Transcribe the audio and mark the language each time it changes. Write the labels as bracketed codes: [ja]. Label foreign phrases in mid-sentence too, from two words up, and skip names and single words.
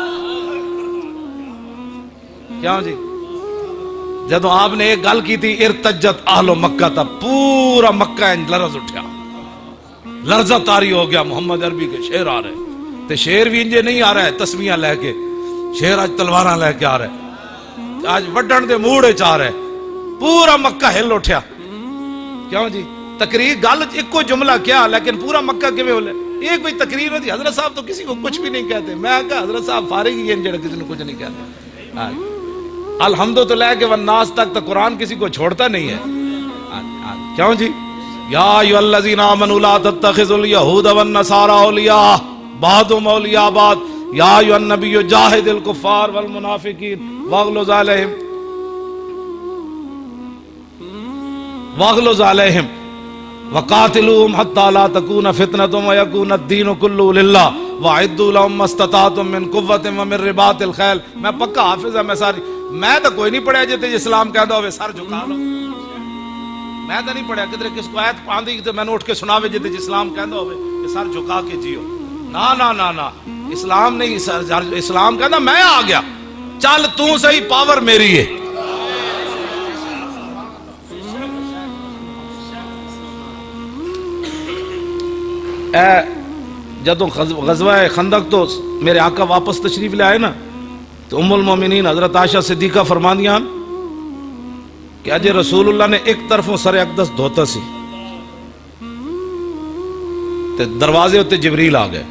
[pa] کیوں جی جدو آپ نے ایک گل کی تھی [ar] ارتجت اہل مکہ [pa] تھا، پورا مکہ لرز اٹھیا، لرزہ طاری ہو گیا، محمد عربی کے شیر آ رہے تے شیر بھی انجے نہیں آ رہا ہے تسمیہ لے کے، شیر آج تلواراں لے کے آ رہا ہے، آج وڈن دے موڑے چ آ رہا ہے، پورا مکہ ہل اٹھیا۔ کیوں جی [ur] تقریر گل ایک کوئی جملہ کیا لیکن پورا مکہ کیویں ہولے، ایک کوئی تقریر ہوتی، حضرت صاحب تو کسی کو کچھ بھی نہیں کہتے، میں کہا حضرت صاحب فارغ ہی ہیں جڑا کسی نے کچھ نہیں کہتے، الحمد تو لے کے والناس تک تو قرآن کسی کو چھوڑتا نہیں ہے۔ [pa] کیوں جی [ar] یا ایھا الذین آمنوا لا تتخذوا اليہود والنصارى اولیاء بعضهم اولیاء بعض یا ایھا النبی جاہد الکفار والمنافقین واغلظ علیہم وقاتلوہم حتی لا تکون فتنۃ ویکون الدین کلہ للہ وَأَعِدُّوا لَهُم مَّا اسْتَطَعْتُم مِّن قُوَّةٍ وَمِن رِّبَاطِ الْخَيْلِ. [pa] میں پکا حافظ ہے. میں تو کوئی نہیں پڑھیا جتے اسلام کہندا ہوئے سر جھکا لو. میں تو نہیں پڑھیا کدھر کس کو آیت آندی تے میں اٹھ کے سناوے جتے اسلام کہندا ہوئے کہ سر جھکا کے جیو. [ur] نا نا نا نا اسلام نہیں. [pa] اسلام کہندا میں آ گیا چل تو صحیح پاور میری ہے. جدو غزوہ خندق تو میرے آقا واپس تشریف لے آئے نا تو ام المومنین حضرت عائشہ صدیقہ فرماندیاں کہ اجے رسول اللہ نے ایک طرفوں سر اقدس دھوتا سی تے دروازے ہوتے جبریل آ گئے.